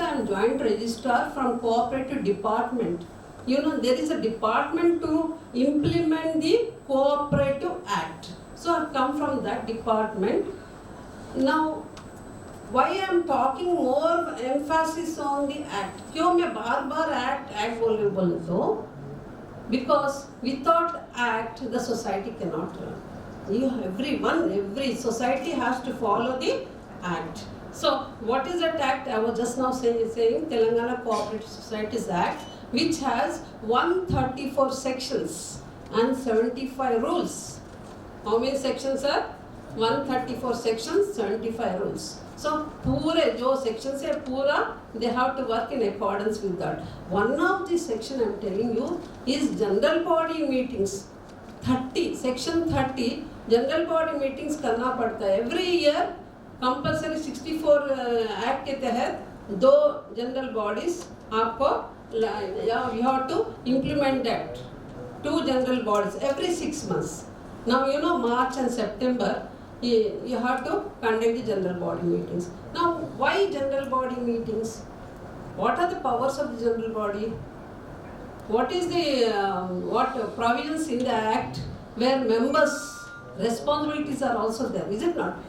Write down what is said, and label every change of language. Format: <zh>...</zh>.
<en>I am joint registrar from cooperative department. You know, there is a department to implement the cooperative act. So I have come from that department. Now, why I am talking more emphasis on the act?</en> <hi>क्यों मैं बार-बार act बोले तो?</hi> <en>Because without act, the society cannot run. Every society has to follow the act. So what is that act? I was just now saying Telangana Cooperative Societies Act, which has 134 sections and 75 rules. How many sections are? 134 sections, 75 rules. So</en> <hi>पूरे जो sections है पूरा,</hi> <en>they have to work in accordance with that. One of the section I am telling you is general body meetings. 30, section 30, general body meetings</en> <hi>करना पड़ता है</hi> <en>every year compulsory 64 act</en> <hi>के तहत</hi> <en>2 general bodies आपको you have to implement that 2 general bodies every 6 months. Now you know March and September you have to conduct the general body meetings. Now why general body meetings? What are the powers of the general body? What is the provisions in the act where members responsibilities are also there, is it not?</en>